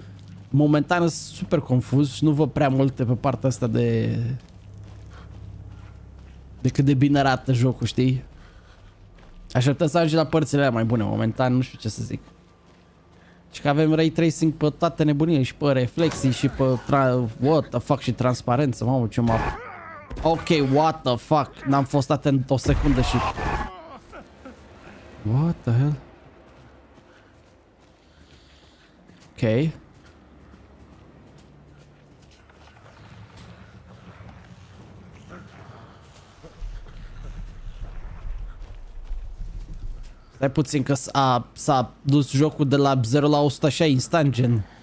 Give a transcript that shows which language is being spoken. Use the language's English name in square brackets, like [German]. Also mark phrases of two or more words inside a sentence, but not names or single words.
[Romanian] Momentan sunt super confuz și nu văd prea multe pe partea asta de cât de bine arată jocul, știi? Așteptăm să ajungem la părțile alea mai bune. Momentan nu știu ce să zic. Și că avem [English] ray tracing [Romanian] pe toate nebunile, și pe reflexii și pe [English] what the fuck, [Romanian] și transparență. Mamă, ce mă... [English] Ok, what the fuck. [Romanian] N-am fost atent o secundă și... [English] What the hell? Ok. [Romanian] Stai puțin că s-a dus jocul de la 0 la 100 așa instant, gen.